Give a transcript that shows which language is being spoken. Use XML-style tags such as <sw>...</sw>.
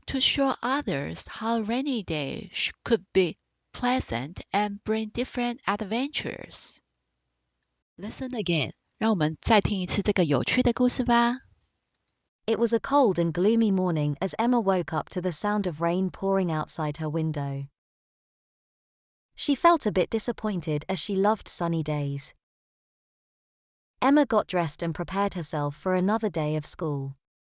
<en>To show others how rainy days could be pleasant and bring different adventures. Listen again.</en> <zh>让我们再听一次这个有趣的故事吧。</zh> <en>It was a cold and gloomy morning as Emma woke up to the sound of rain pouring outside her window. She felt a bit disappointed as she loved sunny days. Emma got dressed and prepared herself for another day of school.</en>